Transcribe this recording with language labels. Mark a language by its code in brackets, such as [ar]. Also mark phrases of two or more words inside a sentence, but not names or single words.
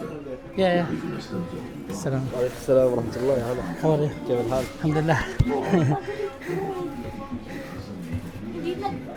[ar] Yeah. بحيث نستمتع بها. Salam. وعليكم السلام ورحمة الله. هلا [en] How are you? [ar] كيف الحال؟ Alhamdulillah. [tl] Hindi na.